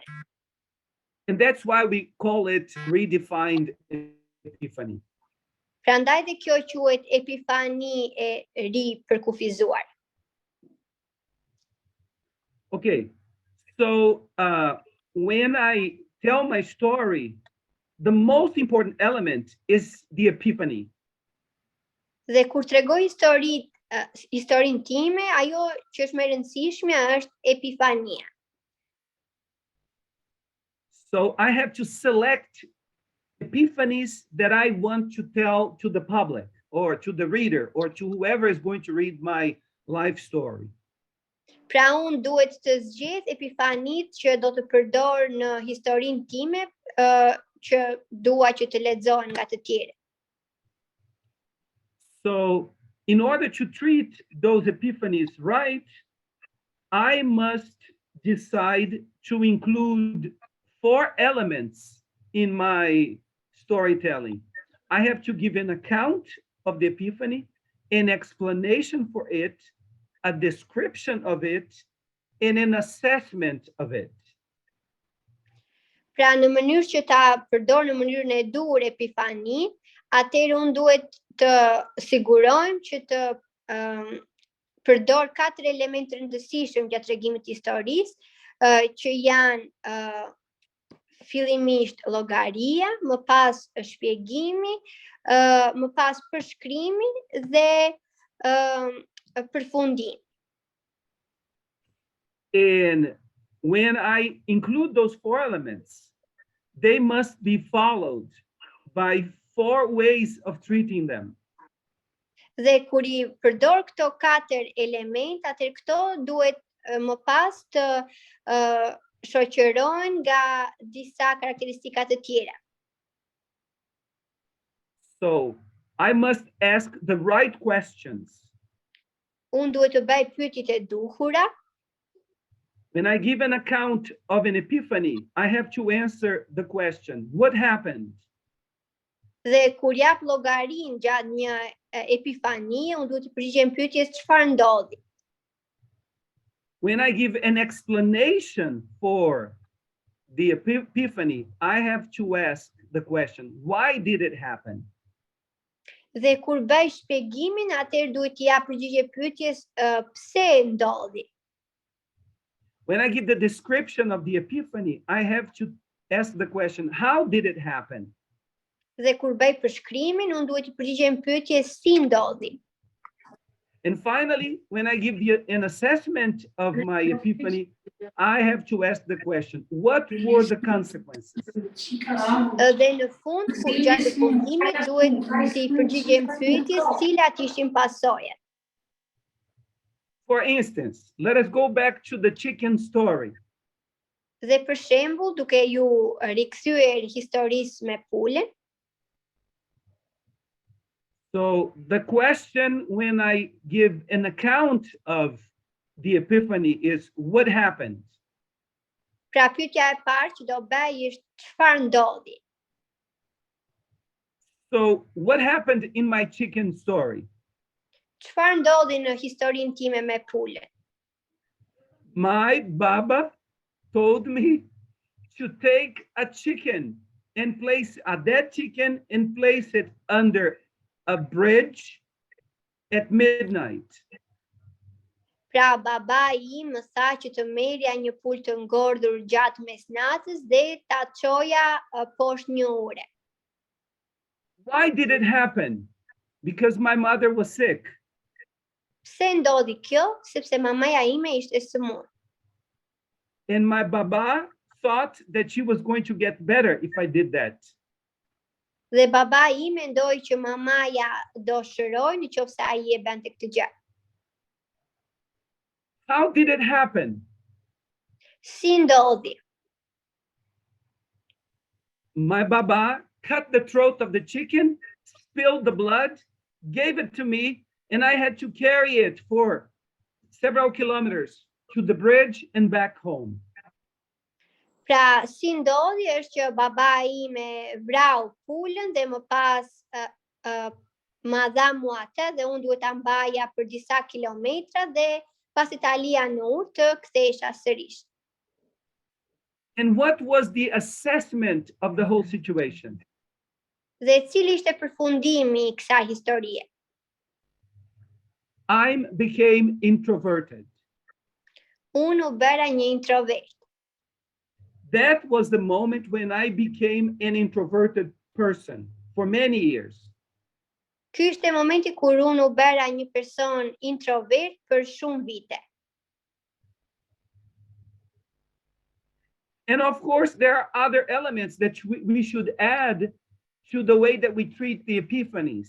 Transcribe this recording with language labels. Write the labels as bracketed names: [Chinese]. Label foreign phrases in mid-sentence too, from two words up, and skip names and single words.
[English] And that's why we call it redefined epiphany. [Albanian] Prandaj dhe kjo quhet epifani e ripërkufizuar. [English] Okay, so when I tell my story, the most important element is the epiphany. [Albanian] Dhe kur tregoj historinë time, ajo që është më e rëndësishme është epifania. [English] So I have to select epiphanies that I want to tell to the public or to the reader or to whoever is going to read my life story. [Albanian] Pra unë duhet të zgjedh epifanit që do të përdor në historinë time që dua që të lexohen nga të tjerë. [English] So in order to treat those epiphanies right, I must decide to include 4 elements in my storytelling. I have to give an account of the epiphany, an explanation for it, a description of it, and an assessment of it. [Albanian] Pra në mënyrë që ta përdor në mënyrën e dur epifani, atëherë unë duhet të sigurojmë që të përdor 4 elemente të rëndësishëm gjatë tregimit të historisë, që janë fillimisht llogaria, më pas shpjegimi, më pas përshkrimi dhe përfundim. [English] And when I include those four elements, they must be followed by four ways of treating them. [Albanian] Dhe kur I përdor këto 4 element, atëherë këto duhet më pas të shoqërohen nga disa karakteristika të tjera. [English] So, I must ask the right questions. [Albanian] Unë duhet të bëj pyetjet e duhura. [English] When I give an account of an epiphany, I have to answer the question, what happened? [Albanian] Dhe kur jap llogarin gjatë një epifanie, unë duhet të përgjigjem pyetjes çfarë ndodhi. [English] When I give an explanation for the epiphany, I have to ask the question, why did it happen? [Albanian] Dhe kur bëj shpjegimin, atëherë duhet të jap përgjigje pyetjes pse ndodhi. [English] When I give the description of the epiphany, I have to ask the question, how did it happen? [Albanian] Dhe kur bëj përshkrimin, unë duhet të përgjigjem pyetjes si ndodhi. [English] And finally, when I give an assessment of my epiphany, I have to ask the question, what were the consequences? [Albanian] Dhe në fund, kur gjatë fundimit, duhet të përgjigjem pyetjes cilat ishin pasojat. [English] For instance, let us go back to the chicken story. [Albanian] Dhe për shembull, duke ju rikthyer historisë me pulën. [English] So the question when I give an account of the epiphany is, what happened? [Albanian] Pra pyetja e parë që do bëj është çfarë ndodhi. [English] So what happened in my chicken story? [Albanian] Çfarë ndodhi në historinë time me pulën? [English] My baba told me to take a chicken and place a dead chicken and place it under a bridge at midnight. [Albanian] Pra baba im më tha që të merrja një pulë të ngordhur gjatë mesnatës dhe ta çoja poshtë një ure. [English] Why did it happen? Because my mother was sick. [Albanian] Pse ndodhi kjo? Sepse mamaja ime ishte e sëmurë. [English] And my baba thought that she was going to get better if I did that. [Albanian] Dhe baba im mendoi që mamaja do shëroj nëse ai e bënte këtë gjë. [English] How did it happen? [Albanian] Si ndodhi? [English] My baba cut the throat of the chicken, spilled the blood, gave it to me, and I had to carry it for several kilometers to the bridge and back home. [Albanian] Pra, si ndodhi është që baba ime vrau pulën dhe më pas ma dha mua atë dhe unë duhet ta mbaja për disa kilometra dhe pasi ta lija në ujë të kthesha sërish. [English] And what was the assessment of the whole situation? [Albanian] Dhe cili ishte përfundimi I kësaj historie? [English] I became introverted. [Albanian] Unë u bëra një introvert. [English] That was the moment when I became an introverted person for many years. [Albanian] Ky ishte momenti kur unë u bëra një person introvert për shumë vite. [English] And of course, there are other elements that we should add to the way that we treat the epiphanies.